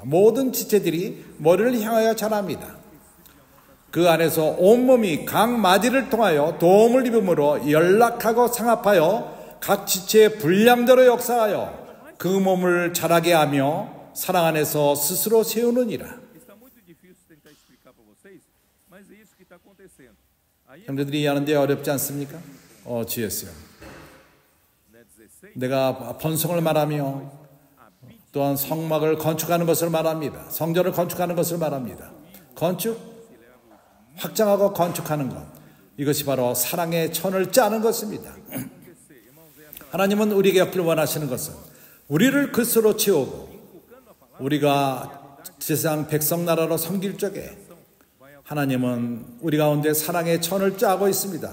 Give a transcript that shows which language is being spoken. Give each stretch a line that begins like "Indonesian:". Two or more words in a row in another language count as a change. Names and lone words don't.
Korean: 모든 지체들이 머리를 향하여 자랍니다. 그 안에서 온몸이 각 마디를 통하여 도움을 입음으로 연락하고 상합하여 각 지체의 분량대로 역사하여 그 몸을 자라게 하며 사랑 안에서 스스로 세우느니라.
Portuguese: Está muito difícil tentar explicar para vocês, mas é isso que está acontecendo. Aí,
Korean: 형제들이 이해하는데 어렵지 않습니까? 지혜스요.
Portuguese: né, 16,
Korean: 내가 번성을 말하며 또한 성막을 건축하는 것을 말합니다. 성전을 건축하는 것을 말합니다. 건축, 확장하고 건축하는 것. 이것이 바로 사랑의 천을 짜는 것입니다. 하나님은 우리에게 없기를 원하시는 것은 우리를 그리스도로 채우고 우리가 세상 백성 나라로 섬길 적에 하나님은 우리 가운데 사랑의 천을 짜고 있습니다.